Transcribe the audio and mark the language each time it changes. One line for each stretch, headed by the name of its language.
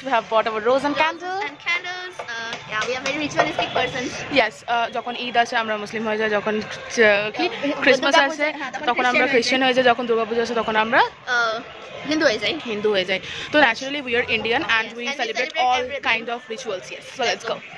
English: We have bought our rose and candle. And candles. Yeah, we are very ritualistic persons.
Bangla: Yes, যখন ঈদ আসে আমরা মুসলিম হয়ে যাই, যখন কি ক্রিসমাস আসে তখন আমরা খ্রিস্টান হয়ে যাই, যখন দুর্গা পূজা আসে তখন আমরা হিন্দু হয়ে যাই।
English: So naturally we are Indian and we celebrate all kind of rituals. Yes, so let's go.